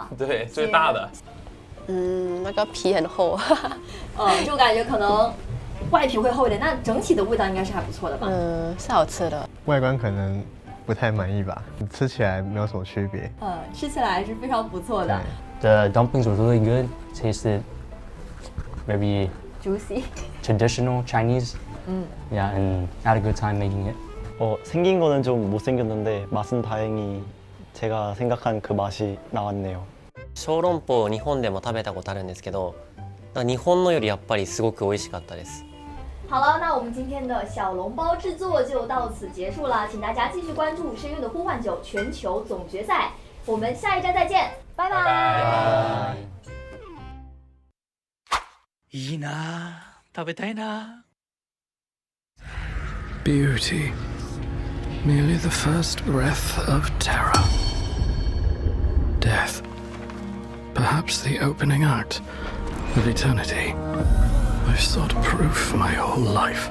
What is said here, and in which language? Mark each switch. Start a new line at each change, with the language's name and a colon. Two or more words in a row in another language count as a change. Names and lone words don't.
Chinese: 对，最大的。那个皮很厚，就感觉可能外皮会厚一点，但整体的味道应该是还不错的吧？是好吃的。外观可能不太满意吧，吃起来没有什么区别。吃起来是非常不错的。
English: The dumplings were really good. Tasted very juicy, traditional Chinese. Yeah, and had a good time making it.
Korean: 생긴 거는 좀 못생겼는데 맛은 다행히 제가 생각한 그 맛이 나왔네요.
Japanese: 小籠包を日本でも食べたことあるんですけど、日本のよりやっぱりすごく美味しかったです。
Chinese: 好了，那我们今天的小笼包制作就到此结束了，请大家继续关注《深渊的呼唤9》全球总决赛，我们下一站再见，拜拜。
Japanese: いいな、食べたいな。
English: Beauty, merely the first breath of terror. Death, perhaps the opening act of eternity. I've sought proof my whole life.